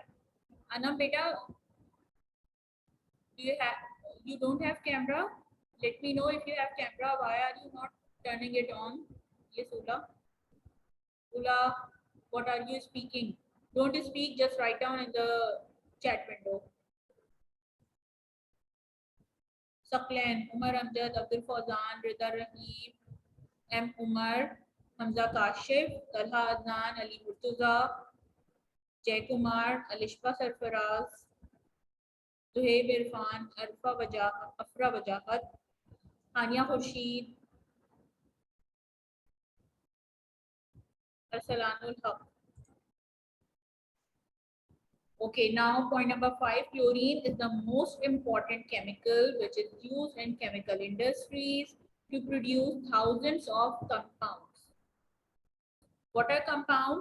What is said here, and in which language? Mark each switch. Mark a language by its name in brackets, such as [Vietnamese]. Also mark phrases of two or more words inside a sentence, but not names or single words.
[English] Anam, beta, you don't have camera? Let me know if you have camera. Why are you not turning it on? Yes, Ula. Ula, what are you speaking? Don't speak, just write down in the chat window. Saklan, Umar Amjad, Abdul Fawzan, Rida Rahim, M. Umar, Hamza Kashif, Talha Adnan, Ali Murtuza, Jay Kumar, Alishba Sarfaraz, Zuhaib Irfan, Afra Wajahat, Hania Khurshid, Arsalanul Haq. Okay, now point number 5, chlorine is the most important chemical which is used in chemical industries to produce thousands of compounds. What are compounds?